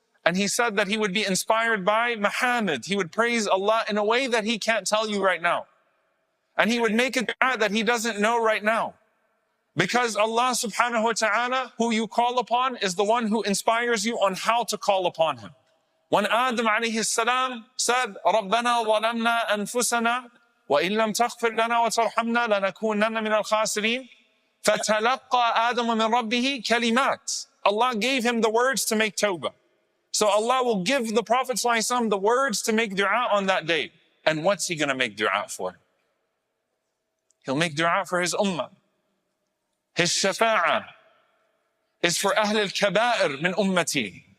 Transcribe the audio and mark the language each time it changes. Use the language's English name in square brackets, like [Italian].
[English] And he said that he would be inspired by Muhammad. He would praise Allah in a way that he can't tell you right now. And he would make a dua that he doesn't know right now. Because Allah subhanahu wa ta'ala, who you call upon, is the one who inspires you on how to call upon him. When Adam alayhi salam said, [Arabic] رَبَّنَا ظَلَمْنَا أَنفُسَنَا وَإِن لَمْ تَغْفِرْ لَنَا وَتَرْحَمْنَا لَنَكُونَنَّ مِنَ الْخَاسِرِينَ فَتَلَقَّى آدَمَ مِنْ رَبِّهِ كَلِمَاتٍ. [English] Allah gave him the words to make tawbah. So Allah will give the Prophet ﷺ the words to make dua on that day. And what's he going to make dua for? He'll make dua for his ummah. His shafa'ah is for [Arabic] Ahl al-Kaba'ir min ummati.